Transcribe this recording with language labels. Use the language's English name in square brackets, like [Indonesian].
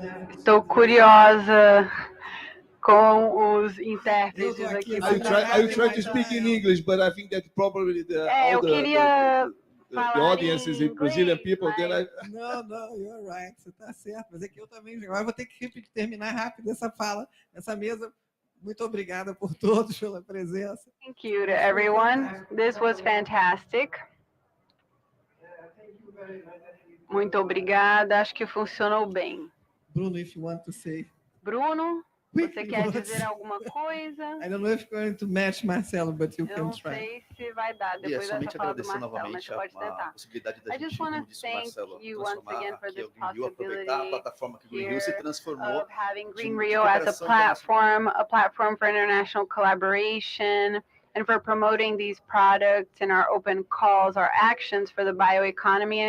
[Portuguese] Estou curiosa com os intérpretes aqui. [English] I will try to speak in English, but I think that probably [Portuguese] Eu queria [English] the audience is Brazilian people. Then I... [Portuguese] Não, [English] you're right. [Portuguese] Você está certo. Mas é que eu também agora vou ter que terminar rápido essa fala, essa mesa. Muito obrigada por todos pela presença. [English] Thank you to everyone. This was fantastic. [Portuguese] Muito obrigada. Acho que funcionou bem. [English] Bruno, if you want to say. [Portuguese] Bruno, você quer dizer alguma coisa? [English] I don't know if you're going to match Marcelo, but you can try. [Portuguese] Eu não sei se vai dar depois dessa fala do Marcelo, mas você pode tentar. [English] I just want to thank you once again for this possibility of having Green Rio as a platform for international collaboration, and for promoting these products and our open calls, our actions for the bioeconomy.